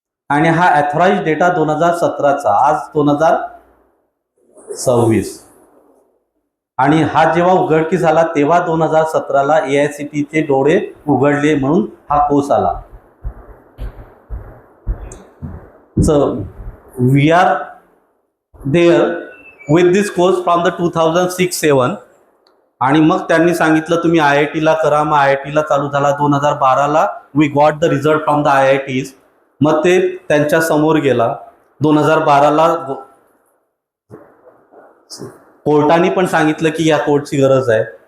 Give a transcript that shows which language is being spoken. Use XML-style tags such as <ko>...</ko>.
<mr>आणि हा authorised data 2017चा. आज 2026. आणि हा जेव्हा उघडकीस झाला तेव्हा 2017ला AICTEचे डोळे उघडले म्हणून हा कोर्स आला.</mr> <en>So we are there with this course from the 2006-07.</en> <mr>आणि मग त्यांनी सांगितलं तुम्ही IITला करा. मग IITला चालू झाला. 2012ला</mr> <en>We got the result from the IITs.</en> <mr>मग ते त्यांच्या समोर गेला. 2012ला कोर्टाने पण सांगितलं की या कोर्टची गरज आहे.</mr>